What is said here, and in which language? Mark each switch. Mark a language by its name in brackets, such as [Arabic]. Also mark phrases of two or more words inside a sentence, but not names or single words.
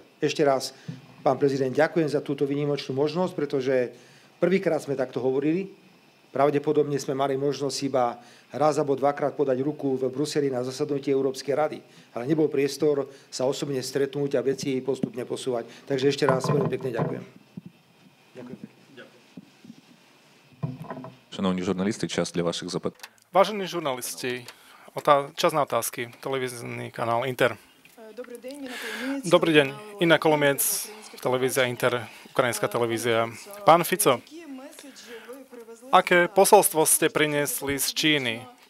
[Slovak] Ešte raz, pán prezident, ďakujem za túto výnimočnú možnosť, pretože prvýkrát sme takto hovorili. Pravdepodobne sme mali možnosť iba raz alebo dvakrát podať ruku v Bruseli na zasadnutí Európskej rady. Ale nebol priestor sa osobne stretnúť a veci postupne posúvať. Takže ešte raz veľmi pekne ďakujem. Ďakujem pekne. [Ukrainian] Шановні журналісти, час для ваших запитань. [Slovak] Vážení žurnalisti, čas na otázky. Televízny kanál Inter. Dobrý deň, Ina Kolomiec, televízia Inter, ukrajinská televízia. Pán Fico, aké posolstvo ste priniesli z Číny?